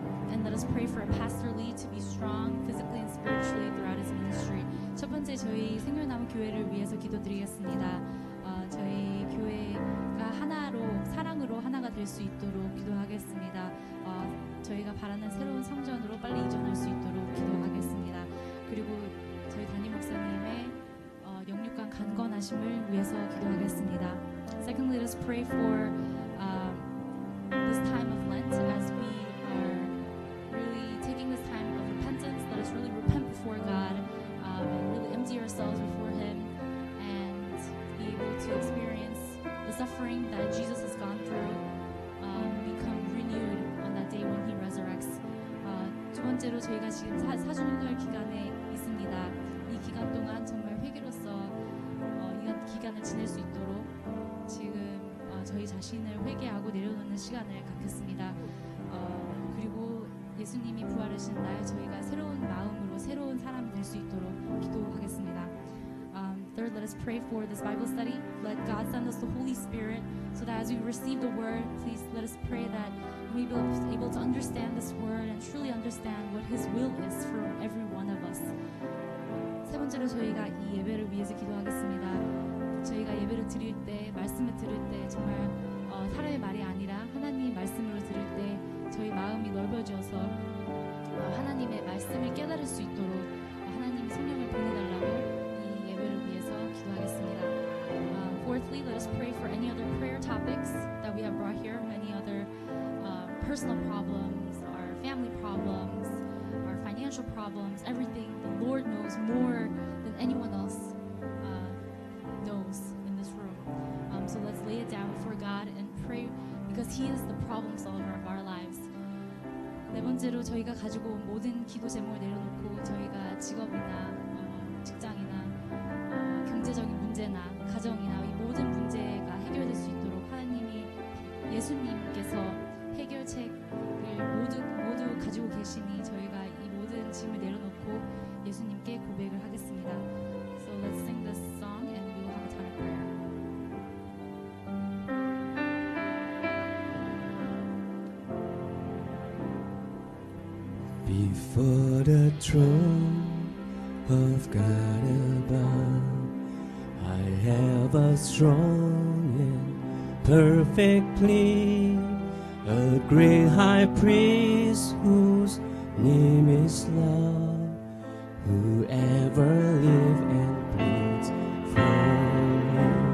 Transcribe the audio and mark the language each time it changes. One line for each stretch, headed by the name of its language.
English: And let us pray for Pastor Lee to be strong physically and spiritually throughout his ministry.
Korean: 첫 번째 저희 생명나무 교회를 위해서 기도드리겠습니다. 저희 교회가 하나로 사랑으로 하나가 될 수 있도록 기도하겠습니다. 저희가 바라는 새로운 성전으로 빨리 이전할 수 있도록 기도하겠습니다. 그리고 저희 담임 목사님의 영육간 강건하심을 위해서 기도하겠습니다.
English: Secondly, let us pray for this time of Lent as we are really taking this time of repentance. Let us really repent before God and really empty ourselves before Him and be able to experience the suffering that Jesus has gone through, become renewed on that day when He resurrects.
Korean: 두 번째로 저희가 지금 사순절 기간에 있습니다. 이 기간 동안 정말 회개로서 이 기간을 지낼 수 있도록 지금 저희 자신을 회개하고 내려놓는 시간을 갖겠습니다. 그리고 예수님이 부활하신 날 저희가 새로운 마음으로 새로운 사람이 될 수 있도록 기도하겠습니다.
English: Third, let us pray for this Bible study. Let God send us the Holy Spirit so that as we receive the Word, please let us pray that we will be able to understand this Word and truly understand what His will is for every one of us.
Korean: 세 번째로 저희가 이 예배를 위해서 기도하겠습니다. 저희가 예배를 드릴 때, 말씀을 들을 때 정말 사람의 말이 아니라 하나님 말씀으로 들을 때 저희 마음이 넓어져서 하나님의 말씀을 깨달을 수 있도록 하나님 성령을 보내달라고 이 예배를 위해서 기도하겠습니다.
English: Fourthly, let us pray for any other prayer topics that we have brought here, any other personal problems, our family problems, our financial problems, everything. The Lord knows more than anyone else knows in this room. So let's lay it down before God and pray because He is the problem solver of our lives.
Korean: 네 번째로 저희가 가지고 온 모든 기도 제목을 내려놓고 저희가 직업이나 직장이나 경제적인 문제나 가정이나 이 모든 문제가 해결될 수 있도록 하나님이 예수님께서 해결책을 모두 가지고 계시니 저희가 이 모든 짐을 내려놓고 예수님께 고백을 하겠습니다.
English: So let's sing this song and we will have a time of prayer. Before the throne of God above, I have a strong and perfect plea, a great high priest whose name is love, who ever live and bleeds for me.